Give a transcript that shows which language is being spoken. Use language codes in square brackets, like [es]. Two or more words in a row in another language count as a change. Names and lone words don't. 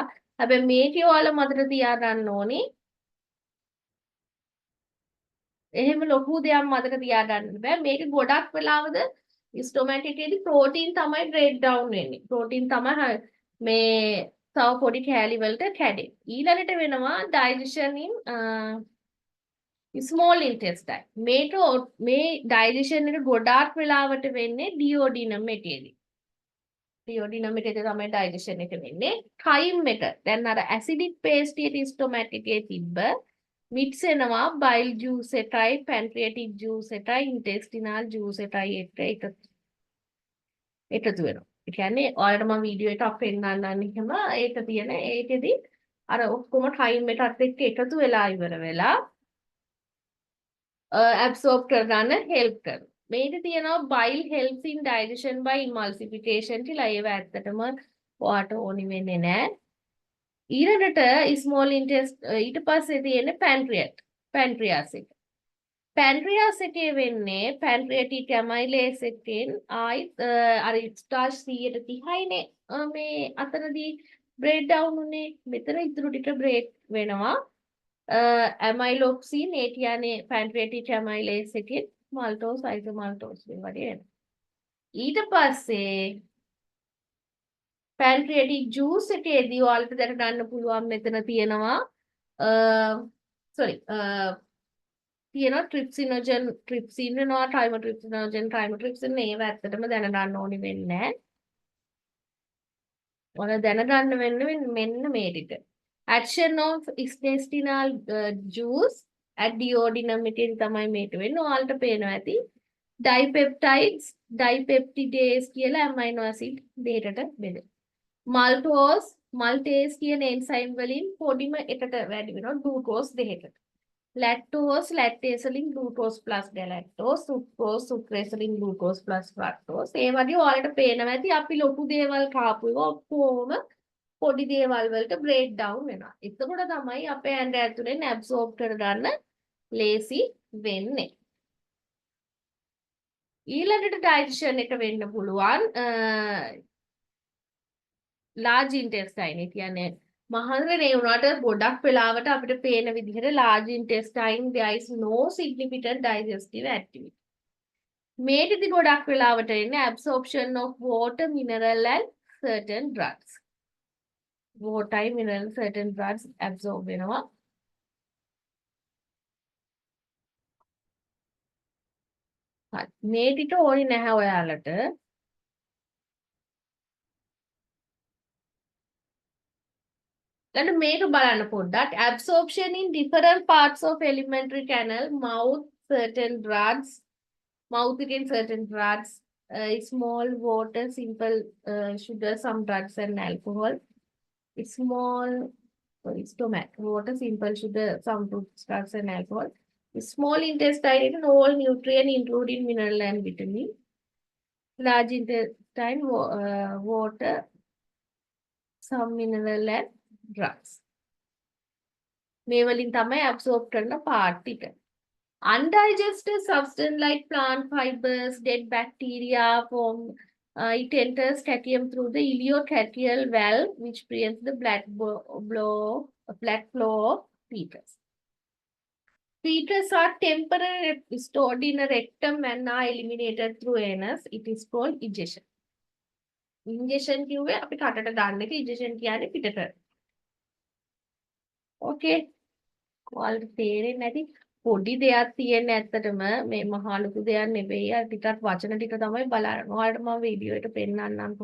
[si] හැබැයි මේකේ ඔයාලා මතක තියාගන්න ඕනි. එහෙම ලොකු දෙයක් මතක තියාගන්න බෑ. මේක ගොඩක් වෙලාවද ස්ටොමැක් එකේදී ප්‍රෝටීන් තමයි [en] break down [si] වෙන්නේ. ප්‍රෝටීන් තමයි මේ තව පොඩි කෑලි වලට කැඩෙන්නේ. ඊළඟට වෙනවා [en] digestion in small intestine. [si] මේ digestion එක ගොඩාක් වෙලාවට වෙන්නේ duodenum එකේදී. duodenum එකේදී තමයි digestion එක වෙන්නේ. chyme එක. දැන් අර [en] acidic paste [si] එකේ stomach එකේ තිබ්බ mix වෙනවා [en] bile juice [si] එකයි [en] pancreatic juice [si] එකයි [en] intestinal juice [si] එකයි එකතු වෙනවා. ඒ කියන්නේ ඔයාලට මම වීඩියෝ එකක් පෙන්නන්නම් එහෙම ඒක තියෙන ඒකෙදි අර ඔක්කොම chyme එකත් එක්ක එකතු වෙලා ඉවර වෙලා absorb කරගන්න help කරනවා. මේක තියෙනවා [en] bile helps in digestion by emulsification [si] කියලා ඒව ඇත්තටම ඔයාට ඕනි වෙන්නේ නැහැ. ඊළඟට [en] small intestine [si] ඊට පස්සේ තියෙන pancreas එක. pancreas එකේ වෙන්නේ [en] pancreatic amylase [si] එකෙන් අර starch 130යිනේ මේ අතරදී [en] break down [si] උනේ. මෙතන ඉතුරු ටික break වෙනවා amylopsin ඒ කියන්නේ [en] pancreatic amylase [si] එකෙන් [en] maltose isomaltose [si] වගේ වෙනවා. ඊට පස්සේ [en] pancreatic juice [si] එකේදී ඔයාලට දැන ගන්න පුළුවන් මෙතන තියෙනවා තියෙනවා trypsin වෙනවා trimotrypsin ඒව ඇත්තටම දැන ගන්න ඕනි වෙන්නේ නැහැ. ඔයාලා දැන ගන්න වෙන්නේ මෙන්න මේ ටික. [en] action of intestinal juice at duodenum [si] එකේදී තමයි මේක වෙන්නේ. ඔයාලට පේනවා ඇති dipeptidase කියලා [en] amino acid [si] දෙකකට බෙදෙනවා. maltase කියන enzyme වලින් පොඩිම එකට වැඩි වෙනවා glucose දෙකකට. [en] lactose, lactase වලින් glucose plus galactose, sucrose, sucrase වලින් glucose plus fructose. [si] ඒ වගේ ඔයාලට පේනවා ඇති අපි ලොකු දේවල් කාපු ඒවා ඔක්කොම පොඩි දේවල් වලට [en] break down [si] වෙනවා. එතකොට තමයි අපේ ඇඟ ඇතුලෙන් absorb කරගන්න ලේසි වෙන්නේ. ඊළඟට digestion එක වෙන්න පුළුවන් [en] large intestine. [si] ඒ කියන්නේ මහරේ වුණාට ගොඩක් වෙලාවට අපිට පේන විදිහට [en] large intestine there is no significant digestive activity. [si] මේකෙදි ගොඩක් වෙලාවට එන්නේ [en] absorption of water, mineral and certain drugs. Water, mineral, certain drugs absorb වෙනවා. [si] හරි. මේ ටික ඕනේ නැහැ ඔයාලට. [en] And [si] මේක බලන්න පොඩ්ඩක් [en] absorption in different parts of alimentary canal, mouth, certain drugs, mouth in certain drugs, small water, simple sugar, some drugs and alcohol, small stomach, water, simple sugar, some drugs and alcohol, small intestine and all nutrient including mineral and vitamin, large intestine, water, some mineral and drugs. [si] මේ වලින් තමයි absorb කරන part ටික. [en] Undigested substance like plant fibers, dead bacteria form, it enters tracheum through the ileotracheal valve, which prevents the blood flow of fetus. Fetus are temporarily stored in a rectum and are eliminated through anus. It is called ejection. Injection [si] කිව්වේ අපි කටට දාන්න එක, ejection කියන්නේ පිටට. [en] Okay. [si] ඔයාලට තේරෙන්නේ නැති පොඩි දෙයක් තියෙන ඇත්තටම මේ මහා ලොකු දෙයක් නෙවෙයි. අර ටිකක් වචන ටික තමයි බලන්න. ඔයාලට මම වීඩියෝ එක පෙන්නන්නම්කෝ.